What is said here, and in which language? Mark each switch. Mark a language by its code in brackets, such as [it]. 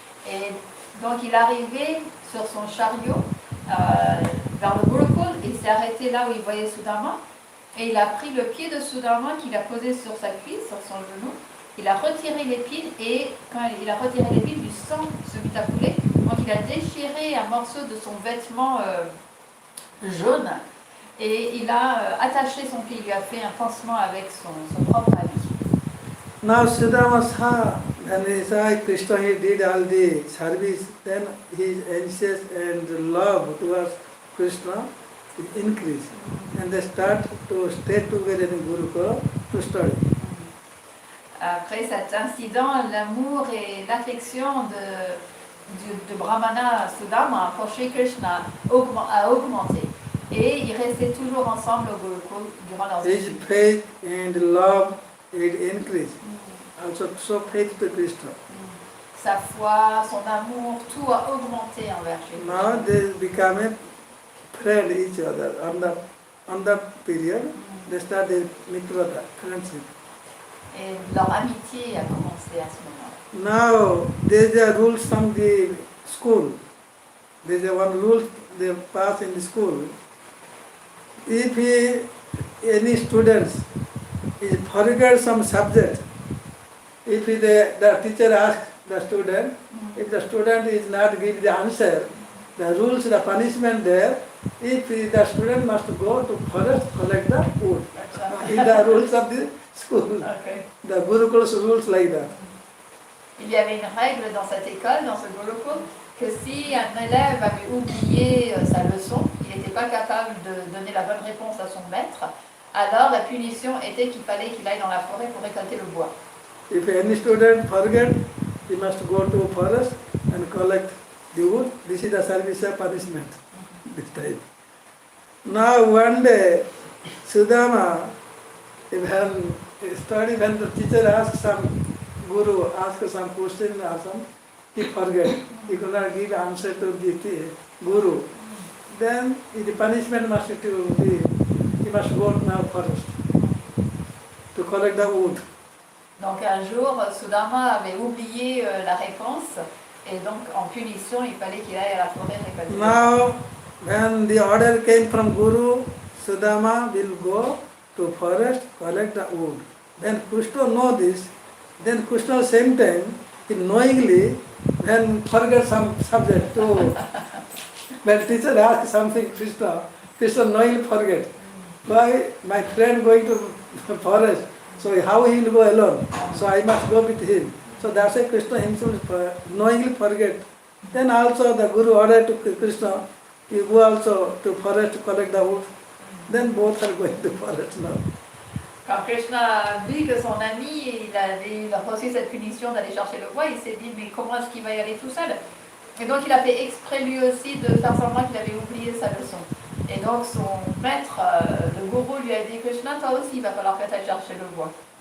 [fr] Et donc il est arrivé sur son chariot vers le Gurukul, il s'est arrêté là où il voyait Sudama, et il a pris le pied de Sudama qu'il a posé sur sa cuisse, sur son genou, il a retiré l'épine, et quand il a retiré l'épine, du sang se mit à couler, il a déchiré un morceau de son vêtement jaune et il a attaché son pied, il lui a fait un pansement avec son propre habit. [en] Now Sudama saw, and he saw Krishna, he did all the service, then his anxious and love towards Krishna increased. And they start to stay together in Gurukula to study. [fr] Après cet incident, l'amour et l'affection de Brahmana Sudama pour Shri Krishna a augmenté. Et ils restaient toujours ensemble au Gurukul durant leur [en] His [fr] vie. [en] faith and love it increased. Also so faith to Krishna. [fr] Sa foi, son amour, tout a augmenté envers Shri Krishna. [en] Now they become a friend each other. On that period, they start their mitrata, friendship. [fr] Et leur amitié a commencé à ce moment-là. [en] Now there is a rules from the school. There is a one rule they pass in the school. If any students is forget some subject, if the teacher asks the student, if the student is not give the answer, the rules, the punishment there, if the student must go to forest collect the wood. In the rules of the school, Okay. the Gurukul's rules like that. [fr] Il y avait une règle dans cette école, dans ce Gurukul, que si un élève avait oublié sa leçon, il n'était pas capable de donner la bonne réponse à son maître, alors la punition était qu'il fallait qu'il aille dans la forêt pour récolter le bois. [en] If any student forget, he must go to forest and collect the wood. This is the service of punishment. This type. Now one day, Sudama, when the teacher asks some guru, asks some question or some, he forget. He could not give answer to the guru. Then the punishment must to be, he must go now forest to collect the wood. [fr] Donc un jour, Sudama avait oublié la réponse, et donc en punition, il fallait qu'il aille à la forêt récolter le bois. [en] Now, when the order came from Guru, Sudama will go to forest, collect the wood. Then Krishna know this. Then Krishna same time, he knowingly, when forget some subject to, when teacher asks something, Krishna knowingly forget. Why my friend going to forest? So how he will go alone? So I must go with him. So that's why Krishna himself knowingly forget. Then also the Guru ordered to Krishna, you go also to forest to collect the wood. Then both are going to forest now. [fr] Quand Krishna a vu que son ami il avait reçu cette punition d'aller chercher le bois, il s'est dit mais comment est-ce qu'il va y aller tout seul? Et donc il a fait exprès lui aussi de faire semblant qu'il avait oublié sa leçon. Et donc son maître, le gourou, lui a dit Krishna, toi aussi il va falloir que tu ailles chercher le bois.